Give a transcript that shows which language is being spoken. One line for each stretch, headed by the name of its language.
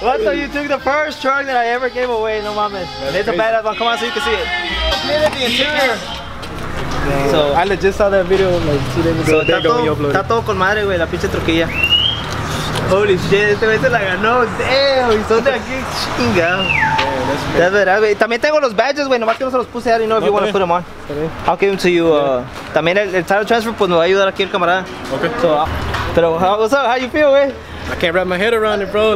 English: What so you took the first truck that I ever gave away?
Spanish: No mames.
English: It's a badass one. Come on so you can see it. Look at the interior. So I legit saw that video like 2 days ago.
Spanish: So, está todo con madre, güey, la pinche troquilla.
English: Holy shit,
Spanish: este güey se la ganó.
English: Damn,
Spanish: y son de aquí, chingado. Es verdad, güey. También tengo los badges, güey, nomás que no se los puse.
English: I don't know if you want to put them on. I'll give them to you.
Spanish: También el title transfer, pues me va a ayudar aquí el camarada.
English: Okay. So,
Spanish: pero,
English: what's up? How you feel, güey? I can't wrap my head around it, bro.